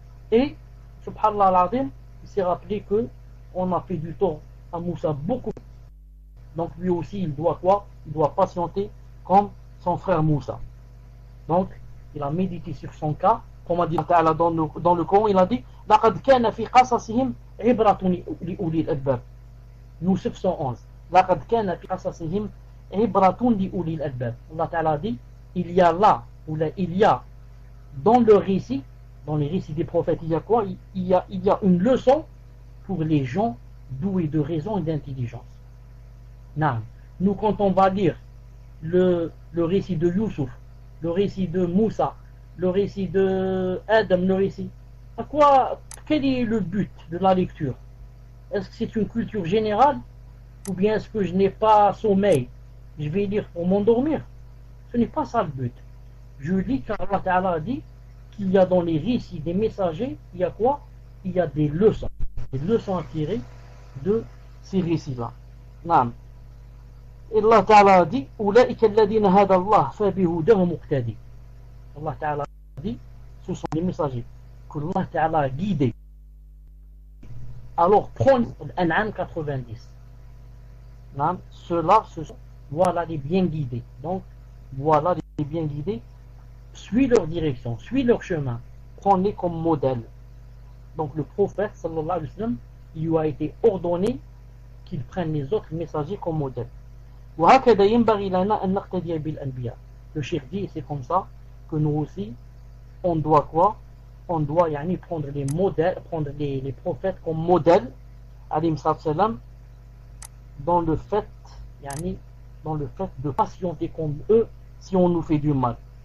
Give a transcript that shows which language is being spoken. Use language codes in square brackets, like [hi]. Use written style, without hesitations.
[fr] Et subhanallah al-azim, il s'est rappelé que on a fait du tort à Moussa beaucoup. Donc lui aussi il doit quoi? Il doit patienter comme son frère Moussa. Donc il a médité sur son cas, comme a dit Allah dans le Coran. Il a dit [ar] لقد كان في قصصهم عبرة لأولي الألباب. [fr] Youssouf 111. [ar] لقد كان في قصصهم عبرة لأولي الألباب. [fr] Allah Ta'ala dit il y a là, ou là, il y a dans le récit, dans les récits des prophètes, il y a quoi? Il y a une leçon pour les gens doués de raison et d'intelligence. Nous, quand on va lire le récit de Youssouf, le récit de Moussa, le récit de Adam, le récit, quel est le but de la lecture? Est-ce que c'est une culture générale? Ou bien est-ce que je n'ai pas sommeil? Je vais lire pour m'endormir? Ce n'est pas ça le but. Je lis car Allah Ta'ala a dit qu'il y a dans les récits des messagers, il y a quoi? Il y a des leçons à tirer de ces récits-là. Naam. Et Allah Ta'ala a dit [ar] أولئك الذين هدى الله فبهداه مقتدي. [fr] Allah Ta'ala a dit ce sont les messagers que Allah Ta'ala a guidés. Alors prenez l'An'am 90. Naam. Ceux-là, voilà les bien guidés. Donc voilà les bien guidés. Suis leur direction, suis leur chemin. Prends-les comme modèle. Donc le prophète sallallahu alayhi wa sallam, il lui a été ordonné qu'il prenne les autres messagers comme modèle. [ar] وهكذا ينبغي لنا أن نقتدي بالأنبياء. [fr] Le cheikh dit, c'est comme ça que nous aussi, on doit quoi? On doit prendre les modèles, prendre les prophètes comme modèle, alayhi salam, dans le fait de patienter comme eux si on nous fait du mal.